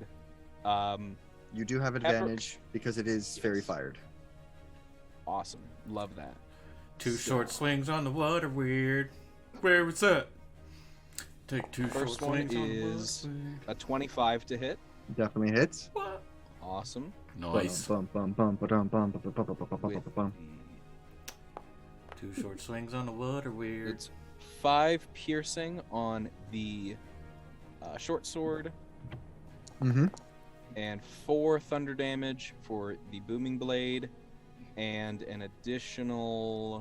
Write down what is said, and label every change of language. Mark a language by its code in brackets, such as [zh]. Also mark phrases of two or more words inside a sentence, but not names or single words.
[en] You do have advantage because it is fairy fired. Awesome. Love that. 2 short swings on the water weird. Where was that? Take 2 short First one swings on the is water weird. a 25 to hit. Definitely hits. Awesome. Nice. Bum, bum, bum, ba-dum, bum, ba- ba- ba- ba- ba- ba- With ba- bum. 2 short swings on the water weird. It's 5 piercing on the short sword Mhm. and 4 thunder damage for the booming blade and an additional